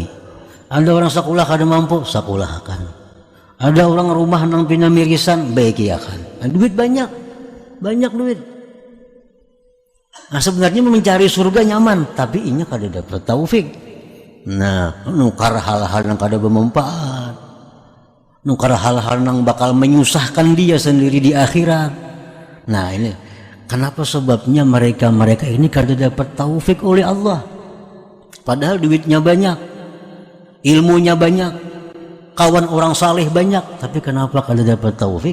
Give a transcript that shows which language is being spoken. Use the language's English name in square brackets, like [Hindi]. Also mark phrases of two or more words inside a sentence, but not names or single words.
[Banjar] Ada orang sekolah kada mampu, sekolahkan. Ada orang rumah nang pina mirisan, baikiakan. Nah, duit banyak duit. Nah, sebenarnya mencari surga nyaman, tapi inya kada dapat taufik. Nah, nukar hal-hal yang kada bermanfaat, nukar hal-hal yang bakal menyusahkan dia sendiri di akhirat. Nah, ini kenapa sebabnya mereka ini kada dapat taufik oleh Allah. Padahal duitnya banyak, ilmunya banyak, kawan orang saleh banyak, tapi kenapa kada dapat taufik?